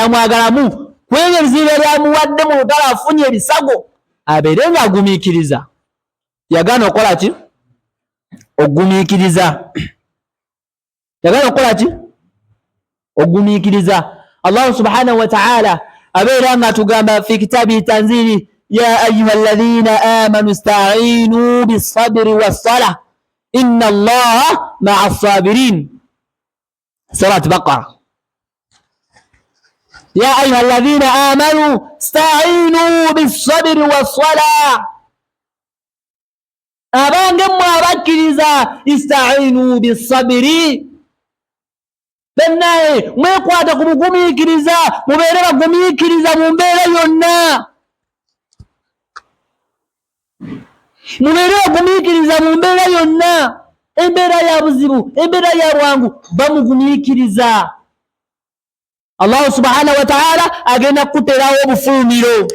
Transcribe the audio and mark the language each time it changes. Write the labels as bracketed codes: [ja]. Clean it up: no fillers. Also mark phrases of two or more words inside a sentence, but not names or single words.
[lg] amwagalamu kwebyo ebizibu ebyamuwadde mu lutalo afunye ebisago abeere nga agumikiriza yagana okukola ki okugumikiriza yagana okukola ki okugumikiriza Allah [ar] سبحانه وتعالى [lg] abeera nga tugamba [ar] في كتاب تنزيل يا أيها الذين آمنوا استعينوا بالصبر والصلاة إن الله مع الصابرين [lg] surat Baqara [ar] يا أيها الذين آمنوا استعينوا بالصبر والصلاة [lg] abange mmwe abakkiriza [ar] استعينوا بالصبر [lg] bennaye mwekwata ku bugumiikiriza mubeere bagumiikiriza mu mbeera yonna mubeere bagumiikiriza mu mbeera yonna embeera ya buzibu embeera ya bwangu bamugumiikiriza Allah [ar] سبحانه وتعالى [lg] agenda kuterawo obufulumiro